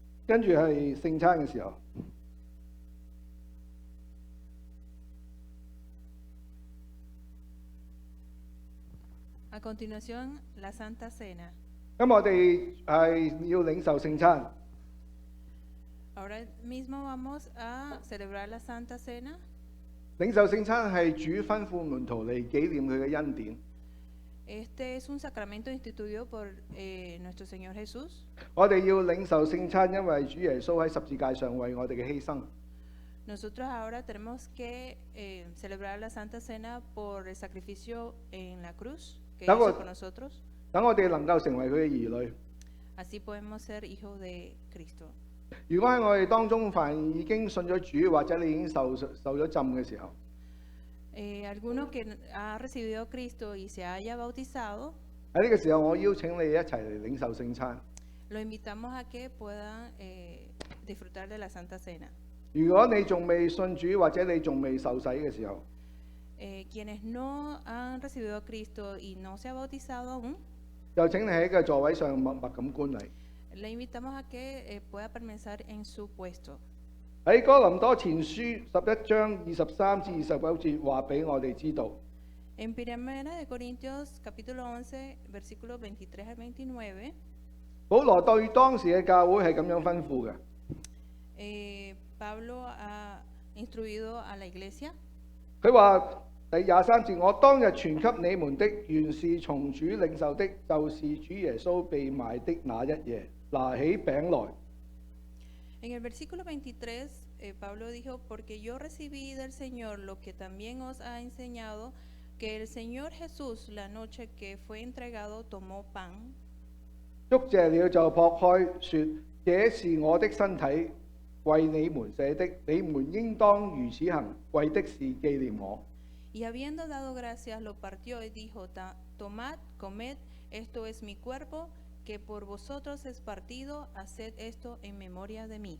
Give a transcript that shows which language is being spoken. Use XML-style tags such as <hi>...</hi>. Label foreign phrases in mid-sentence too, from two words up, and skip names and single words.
<yue>跟住係聖餐嘅時候。</yue> <es>A continuación, la Santa Cena.</es> <yue>咁我哋係要領受聖餐。</yue> <es>Ahora mismo vamos a celebrar la Santa Cena.</es> <yue>領受聖餐係主吩咐門徒嚟紀念佢嘅恩典。</yue> <es>Este es un sacramento instituido por nuestro Señor Jesús.</es> <yue>我哋要領受聖餐，因為主耶穌喺十字架上為我哋嘅犧牲。</yue> <es>Nosotros ahora tenemos que celebrar la Santa Cena por el sacrificio en la cruz que hizo por nosotros.</es> <yue>等我哋能夠成為佢嘅兒女。</yue> <es>Así podemos ser hijos de Cristo.</es> <yue>如果喺我哋當中凡已經信咗主，或者你已經受咗浸嘅時候，</yue> <es>Alguno que ha recibido a Cristo y se haya bautizado,</es> <yue>喺呢個時候，我邀請你一齊嚟領受聖餐。</yue> <es>lo invitamos a que puedan disfrutar de la Santa Cena.</es> <yue>如果你仲未信主，或者你仲未受洗嘅時候，</yue> <es>Quienes no han recibido a Cristo y no se ha bautizado aún,</es> <yue>就請你喺個座位上默默咁觀禮。</yue> <es>le invitamos a que pueda permanecer en su puesto.</es> <yue>喺哥林多前書11章23至29節話俾我哋知道，</yue> <es>En 1 de Corintios capítulo 11 versículos 23 al 29,</es> <yue>保羅對當時嘅教會係咁樣吩咐嘅。</yue> <es>Pablo ha instruido a la iglesia.</es> <yue>佢話第23節，我當日傳給你們的，原是從主領受的，就是主耶穌被賣的那一夜，拿起餅來。</yue> <es>En el versículo 23, Pablo dijo, porque yo recibí del Señor lo que también os ha enseñado, que el Señor Jesús, la noche que fue entregado, tomó pan,</es> <yue>祝謝了就擘開，說：這是我的身體，為你們捨的，你們應當如此行，為的是紀念我。</yue> <es>y habiendo dado gracias, lo partió y dijo, tomad, comed, esto es mi cuerpo, que por vosotros es partido, haced esto en memoria de mí.</es>